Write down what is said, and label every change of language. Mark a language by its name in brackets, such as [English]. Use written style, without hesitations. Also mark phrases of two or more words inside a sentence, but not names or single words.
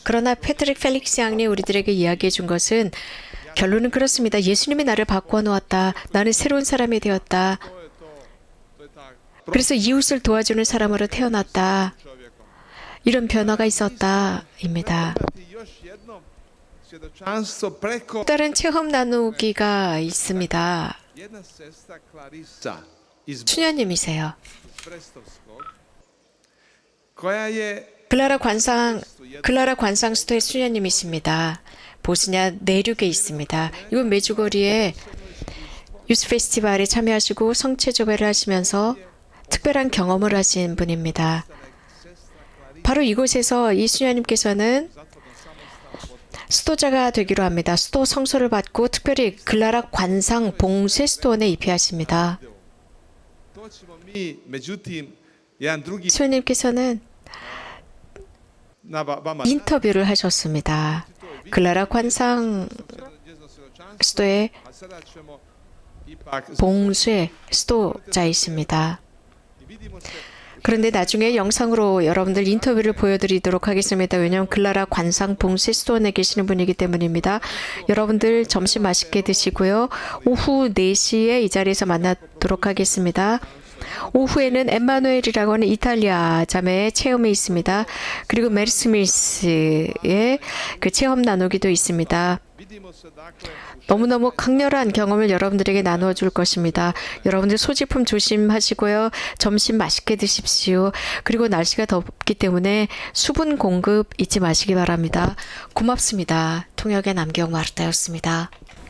[Korean] 그러나 패트릭 펠릭스 양이 우리들에게 이야기해 준 것은 결론은 그렇습니다. 예수님이 나를 바꿔 놓았다. 나는 새로운 사람이 되었다. [Croatian] to je tak [Korean] 그래서 이웃을 도와주는 사람으로 태어났다. [Croatian] čovjekom. [Korean] 이런 변화가 있었다입니다. [Croatian] Imati još jedno svjedočanstvo preko [Korean] 또 다른 체험 나누기가 있습니다. [Croatian] jedna sestra Clarisa iz [Korean] 수녀님이세요. [Croatian] Brestovskog koja je [Korean] 클라라 관상 스토의 수녀님이십니다. 보스냐 내륙에 있습니다. 이곳 메주거리에 유스 페스티벌에 참여하시고 성체 조배를 하시면서 특별한 경험을 하신 분입니다. 바로 이곳에서 이 수녀님께서는 수도자가 되기로 합니다. 수도 성소를 받고 특별히 클라라 관상 봉쇄 수도원에 입회하십니다. [Croatian] To ćemo mi, međutim, jedan drugi [Korean] 수녀님께서는 [Croatian] na vama [Korean] 인터뷰를 하셨습니다. 클라라 관상 수도의 [Croatian] a sada ćemo ipak [Korean] 봉쇄 수도자이십니다. [Croatian] vidimo se [Korean] 그런데 나중에 영상으로 여러분들 인터뷰를 보여드리도록 하겠습니다. 왜냐하면 클라라 관상 봉쇄 수도원에 계시는 분이기 때문입니다. 여러분들 점심 맛있게 드시고요. 오후 4시에 이 자리에서 만나도록 하겠습니다. 오후에는 엠마누엘이라고 하는 이탈리아 자매의 체험이 있습니다. 그리고 메르스미스의 그 체험 나누기도 있습니다. [Croatian] vidimo se dakle [Korean] 너무너무 강렬한 경험을 여러분들에게 나누어 줄 것입니다. 여러분들 소지품 조심하시고요. 점심 맛있게 드십시오. 그리고 날씨가 덥기 때문에 수분 공급 잊지 마시기 바랍니다. 고맙습니다. 통역의 남경 마르타였습니다.